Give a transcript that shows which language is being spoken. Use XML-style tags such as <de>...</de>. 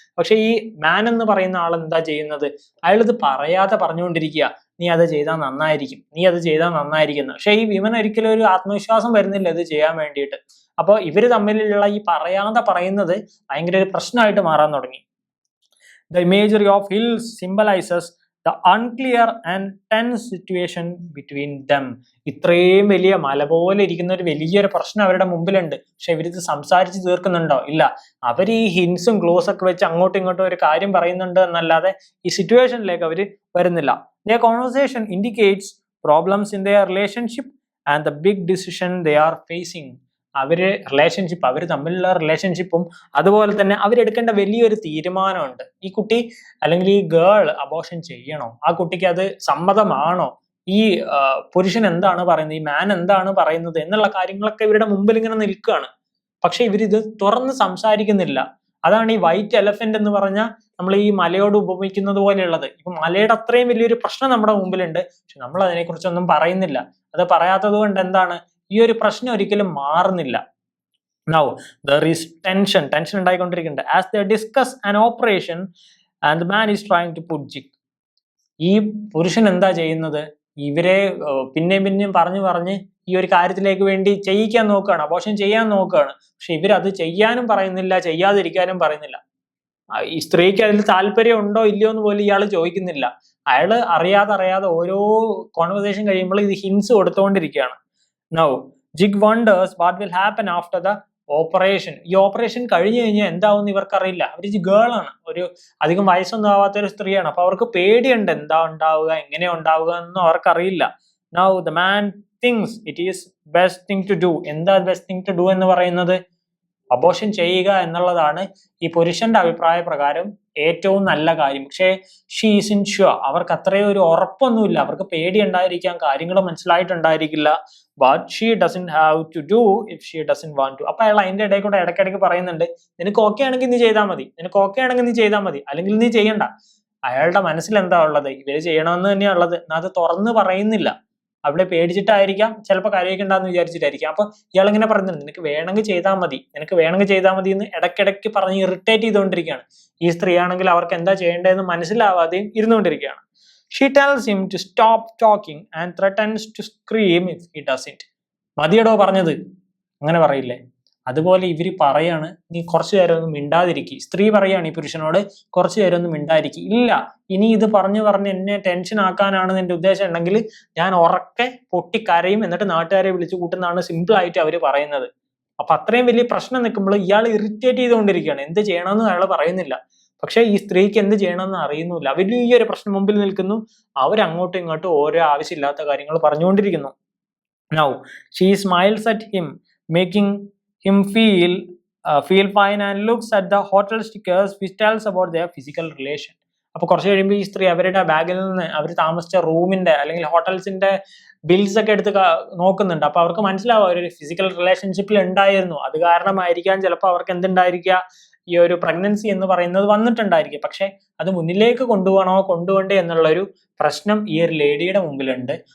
<ml>പക്ഷെ ഈ മാൻ എന്ന് പറയുന്ന ആൾ എന്താ ചെയ്യുന്നത്? അയാൾ ഇത് പറയാതെ പറഞ്ഞുകൊണ്ടിരിക്കുക, നീ അത് ചെയ്താൽ നന്നായിരിക്കും, നീ അത് ചെയ്താൽ നന്നായിരിക്കുന്നു. പക്ഷെ ഈ വിമൻ ഒരിക്കലും ഒരു ആത്മവിശ്വാസം വരുന്നില്ല ഇത് ചെയ്യാൻ വേണ്ടിയിട്ട്. അപ്പോൾ ഇവര് തമ്മിലുള്ള ഈ പറയാതെ പറയുന്നത് ഭയങ്കര ഒരു പ്രശ്നമായിട്ട് മാറാൻ തുടങ്ങി.</ml> <en>The imagery of hills symbolizes the unclear and tense situation between them.</en> <ml>ഇത്രയും വലിയ മല പോലെ ഇരിക്കുന്ന ഒരു വലിയൊരു പ്രശ്നം അവരുടെ മുമ്പിലുണ്ട്. പക്ഷെ ഇവരിത് സംസാരിച്ച് തീർക്കുന്നുണ്ടോ? ഇല്ല. അവർ ഈ ഹിൻസും ക്ലോസ് ഒക്കെ വെച്ച് അങ്ങോട്ടും ഇങ്ങോട്ടും ഒരു കാര്യം പറയുന്നുണ്ട് എന്നല്ലാതെ ഈ സിറ്റുവേഷനിലേക്ക് അവർ വരുന്നില്ല.</ml> <en>Their conversation indicates problems in their relationship and the big decision they are facing.</en> <ml>അവര് റിലേഷൻഷിപ്പ്, അവർ തമ്മിലുള്ള റിലേഷൻഷിപ്പും അതുപോലെ തന്നെ അവരെടുക്കേണ്ട വലിയൊരു തീരുമാനമുണ്ട്. ഈ കുട്ടി അല്ലെങ്കിൽ ഈ ഗേൾ അബോർഷൻ ചെയ്യണോ? ആ കുട്ടിക്ക് അത് സമ്മതമാണോ? ഈ പുരുഷൻ എന്താണ് പറയുന്നത്, ഈ മാൻ എന്താണ് പറയുന്നത് എന്നുള്ള കാര്യങ്ങളൊക്കെ ഇവരുടെ മുമ്പിൽ ഇങ്ങനെ നിൽക്കുകയാണ്. പക്ഷെ ഇവരിത് തുറന്ന് സംസാരിക്കുന്നില്ല. അതാണ് ഈ വൈറ്റ് എലഫന്റ് എന്ന് പറഞ്ഞാൽ നമ്മൾ ഈ മലയോട് ഉപമിക്കുന്നത് പോലെയുള്ളത്. ഇപ്പൊ മലയുടെ അത്രയും വലിയൊരു പ്രശ്നം നമ്മുടെ മുമ്പിലുണ്ട്, പക്ഷെ നമ്മൾ അതിനെക്കുറിച്ചൊന്നും പറയുന്നില്ല. അത് പറയാത്തത് കൊണ്ട് എന്താണ്, ഈ ഒരു പ്രശ്നം ഒരിക്കലും മാറുന്നില്ല.</ml> <en>Now there is tension</en> <ml>ഉണ്ടായിക്കൊണ്ടിരിക്കുന്നുണ്ട്.</ml> <en>As they discuss an operation and the man is trying to put jig.</en> <ml>ഈ പുരുഷൻ എന്താ ചെയ്യുന്നത്? ഇവരെ പിന്നെയും പറഞ്ഞ് ഈ ഒരു കാര്യത്തിലേക്ക് വേണ്ടി ചെയ്യിക്കാൻ നോക്കുകയാണ്, അബോർഷൻ ചെയ്യാൻ നോക്കുകയാണ്. പക്ഷെ ഇവരത് ചെയ്യാനും പറയുന്നില്ല, ചെയ്യാതിരിക്കാനും പറയുന്നില്ല. ഈ സ്ത്രീക്ക് അതിൽ താല്പര്യം ഉണ്ടോ ഇല്ലയോ എന്ന് പോലും ഇയാൾ ചോദിക്കുന്നില്ല. അയാള് അറിയാതെ ഓരോ കോൺവെർസേഷൻ കഴിയുമ്പോൾ ഇത് hints കൊടുത്തുകൊണ്ടിരിക്കുകയാണ്.</ml> <en>Now Jig wonders what will happen after the operation.</en> <ml>ഈ ഓപ്പറേഷൻ കഴിഞ്ഞു കഴിഞ്ഞാൽ എന്താവും ഇവർക്കറിയില്ല. അവർ ഗേൾ ആണ്, ഒരു അധികം വയസ്സൊന്നും ആവാത്ത ഒരു സ്ത്രീയാണ്. അപ്പൊ അവർക്ക് പേടിയുണ്ട്, എന്താ ഉണ്ടാവുക, എങ്ങനെയാ ഉണ്ടാവുക എന്നൊന്നും അവർക്കറിയില്ല.</ml> <en>Now the man thinks it is best thing to do.</en> <ml>എന്താ</ml> <en>best thing to do</en> <ml>എന്ന് പറയുന്നത്? അബോർഷൻ ചെയ്യുക എന്നുള്ളതാണ് ഈ പുരുഷന്റെ അഭിപ്രായ പ്രകാരം ഏറ്റവും നല്ല കാര്യം. പക്ഷേ</ml> <en>she is unsure,</en> <ml>അവർക്ക് അത്രയും ഒരു ഉറപ്പൊന്നുമില്ല. അവർക്ക് പേടി ഉണ്ടായിരിക്കാം, കാര്യങ്ങൾ മനസ്സിലായിട്ടുണ്ടായിരിക്കില്ല.</ml> <en>But she doesn't have to do if she doesn't want to.</en> <ml>അപ്പൊ അയാൾ അതിന്റെ ഇടയിൽ കൂടെ ഇടയ്ക്കിടയ്ക്ക് പറയുന്നുണ്ട്, നിനക്ക് ഓക്കെ ആണെങ്കിൽ നീ ചെയ്താൽ മതി, നിനക്ക് ഓക്കെ ആണെങ്കിൽ നീ ചെയ്താൽ മതി, അല്ലെങ്കിൽ നീ ചെയ്യണ്ട. അയാളുടെ മനസ്സിൽ എന്താ ഉള്ളത്? ഇവര് ചെയ്യണമെന്ന് തന്നെയാ ഉള്ളത്. അത് തുറന്ന് പറയുന്നില്ല. അവിടെ പേടിച്ചിട്ടായിരിക്കാം, ചിലപ്പോൾ കരയിക്കണ്ടെന്ന് വിചാരിച്ചിട്ടായിരിക്കാം. അപ്പൊ ഇയാൾ ഇങ്ങനെ പറയുന്നുണ്ട്, നിനക്ക് വേണമെങ്കിൽ ചെയ്താൽ മതി, നിനക്ക് വേണമെങ്കിൽ ചെയ്താൽ മതി എന്ന് ഇടയ്ക്കിടയ്ക്ക് പറഞ്ഞ് ഇറിറ്റേറ്റ് ചെയ്തുകൊണ്ടിരിക്കുകയാണ്. ഈ സ്ത്രീ ആണെങ്കിൽ അവർക്ക് എന്താ ചെയ്യേണ്ടതെന്ന് മനസ്സിലാവാതെയും ഇരുന്നുകൊണ്ടിരിക്കുകയാണ്.</ml> <en>She tells him to stop talking and threatens to scream if he doesn't.</en> <ml>മതിയടോ പറഞ്ഞത്, അങ്ങനെ പറയില്ലേ? അതുപോലെ ഇവര് പറയാണ്, നീ കുറച്ചു നേരം ഒന്നും മിണ്ടാതിരിക്കും. സ്ത്രീ പറയാണ് ഈ പുരുഷനോട്, കുറച്ചു നേരം ഒന്നും മിണ്ടാതിരിക്കും. ഇല്ല, ഇനി ഇത് പറഞ്ഞ് എന്നെ ടെൻഷൻ ആക്കാനാണ് നിന്റെ ഉദ്ദേശം ഉണ്ടെങ്കിൽ ഞാൻ ഉറക്കെ പൊട്ടിക്കരയും, എന്നിട്ട് നാട്ടുകാരെ വിളിച്ചു കൂട്ടുന്നതാണ് സിമ്പിൾ ആയിട്ട് അവര് പറയുന്നത്. അപ്പൊ അത്രയും വലിയ പ്രശ്നം നിൽക്കുമ്പോൾ ഇയാൾ ഇറിറ്റേറ്റ് ചെയ്തുകൊണ്ടിരിക്കുകയാണ്. എന്ത് ചെയ്യണമെന്ന് അയാൾ പറയുന്നില്ല. പക്ഷെ ഈ സ്ത്രീക്ക് എന്ത് ചെയ്യണമെന്ന് അറിയുന്നില്ല. അവര് ഈ ഒരു പ്രശ്നം മുമ്പിൽ നിൽക്കുന്നു, അവരങ്ങോട്ടും ഇങ്ങോട്ടും ഓരോ ആവശ്യമില്ലാത്ത കാര്യങ്ങൾ പറഞ്ഞുകൊണ്ടിരിക്കുന്നു.</ml> <en>Now she smiles at him, making him feel fine and looks at the hotel stickers which tells about their physical relation.</en> <ml>അപ്പൊ കുറച്ച് കഴിയുമ്പോൾ ഈ സ്ത്രീ അവരുടെ ബാഗിൽ നിന്ന് അവർ താമസിച്ച റൂമിന്റെ അല്ലെങ്കിൽ ഹോട്ടൽസിന്റെ ബിൽസ് ഒക്കെ എടുത്ത് നോക്കുന്നുണ്ട്. അപ്പൊ അവർക്ക് മനസ്സിലാവും അവരൊരു ഫിസിക്കൽ റിലേഷൻഷിപ്പിൽ ഉണ്ടായിരുന്നു. അത് കാരണമായിരിക്കാം ചിലപ്പോൾ അവർക്ക് എന്തുണ്ടായിരിക്കുക, ഈ ഒരു പ്രഗ്നൻസി എന്ന് പറയുന്നത് വന്നിട്ടുണ്ടായിരിക്കും. പക്ഷെ അത് മുന്നിലേക്ക് കൊണ്ടുപോകണ്ടേ എന്നുള്ളൊരു പ്രശ്നം ഈ ഒരു ലേഡിയുടെ മുമ്പിലുണ്ട്.</ml>